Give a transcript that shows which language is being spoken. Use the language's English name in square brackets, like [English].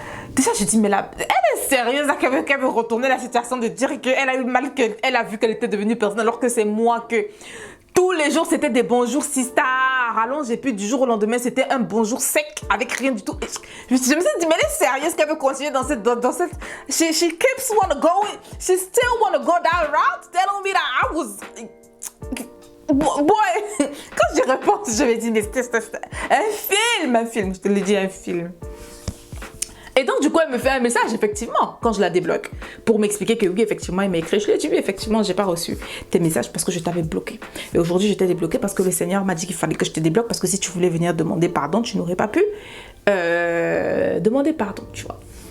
[French] Déjà, je dis, mais là, elle est sérieuse, qu'elle veut retourner la situation de dire qu'elle a eu mal, qu'elle a vu qu'elle était devenue personne, alors que c'est moi que tous les jours, c'était des bonjours sister, rallonge, et puis du jour au lendemain, c'était un bonjour sec, avec rien du tout. Je me suis dit, mais elle est sérieuse qu'elle veut continuer dans cette... [English] She keeps wanna go, she still wanna go that route, telling me that I was... [French] Boy, quand je réponds, je me dis, mais c'était un film, je te l'ai dit, un film. Et donc, du coup, elle me fait un message, effectivement, quand je la débloque, pour m'expliquer que oui, effectivement, elle m'a écrit. Je lui ai dit, oui, effectivement, j'ai pas reçu tes messages parce que je t'avais bloqué. Et aujourd'hui, je t'ai débloqué parce que le Seigneur m'a dit qu'il fallait que je te débloque parce que si tu voulais venir demander pardon, tu n'aurais pas pu demander pardon, tu vois.